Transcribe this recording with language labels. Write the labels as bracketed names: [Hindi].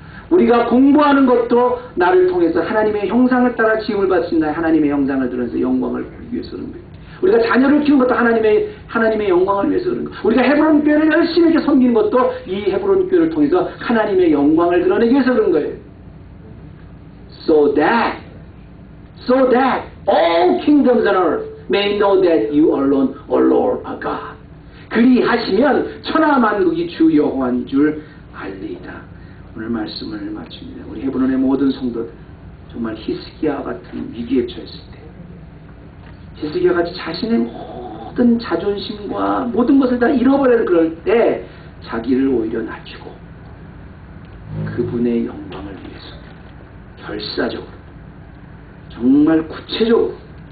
[Korean] 우리가 공부하는 것도 나를 통해서 하나님의 형상을 따라 지음을 받으신 하나님의 형상을 들어서 영광을 보이기 위해서 그런 거예요. 우리가 자녀를 키운 것도 하나님의 영광을 위해서 그런 거예요. 우리가 헤브론 교회를 열심히 이렇게 섬기는 것도 이 헤브론 교회를 통해서 하나님의 영광을 드러내기 위해서 그런 거예요. [English] So that all kingdoms on earth may know that you alone, O Lord, are God. [Korean] 그리하시면 천하만국이 주 여호와인 줄 알리이다. 오늘 말씀을 마칩니다. 우리 헤브론의 모든 성도들 정말 히스기야 같은 위기에 처했을 때 히스기야 같이 자신의 모든 자존심과 모든 것을 다 잃어버리는 그럴 때 자기를 오히려 낮추고 그분의 영광을 위해서 결사적으로 정말 구체적으로